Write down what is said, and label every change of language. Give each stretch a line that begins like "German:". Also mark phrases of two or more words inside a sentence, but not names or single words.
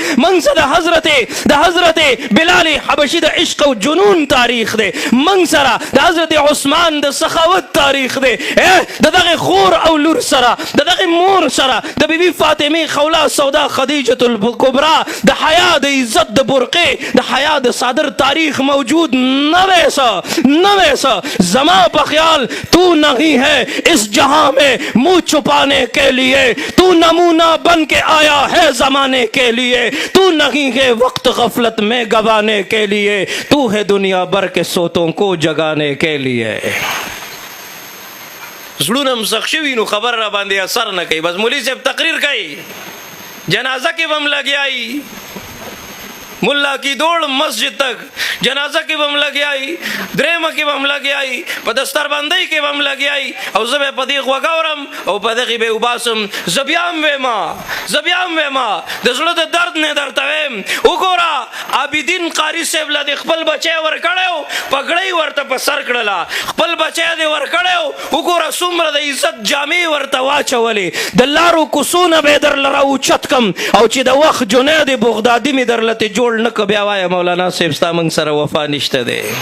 Pashto: مونږ څه د حضرت بلال حبشي د عشق او جنون تاریخ دی، مونږ سره د حضرت عثمان د سخاوت تاریخ دی، د دغه خور او لور سره، د دغه مور سره، د بیبي فاطمه خولا سودا خدیجه الکبرا د حیا د عزت د برقې د حیا د صادر تاریخ موجود نہ ویسا زما په خیال
Urdu: تو نہیں ہے اس جہاں میں منہ چھپانے کے لیے، تو نمونہ بن کے آیا ہے زمانے کے لیے، تو نہیں ہے وقت غفلت میں گوانے کے لیے، تو ہے دنیا بھر کے سوتوں کو جگانے کے لیے.
Pashto: زړونه مسخ شوي نو خبر را باندې اثر نه کوي، بس مولوي صاحب تقریر کوي، جنازه کې به هم لګیایي،
Urdu: ملا کی دوڑ مسجد تک
Pashto: جنازه کې به هم لګیایي، درېمه کې به هم لګیایي، په دستربندۍ کې به هم لګیایي، او زه به په دې غوږ اورم او په دغې به وباسم. زه بیا هم ویما د زړه د درد نه درته ویم، وګوره عابدین قاري صاحب له د خپل بچی ورکړی و، پګړۍ ورته په سر کړله، خپل بچی دې ورکړی و، وګوره څومره د عزت جامې ورته واچولې، د لارو کوڅونه به یې درله راوچت کم، او چې د وخت جنید بغدادي مې درله ترې جوړ نه که، بیا وایه مولانا صاحب ستا موږ سره وفا نشته دی.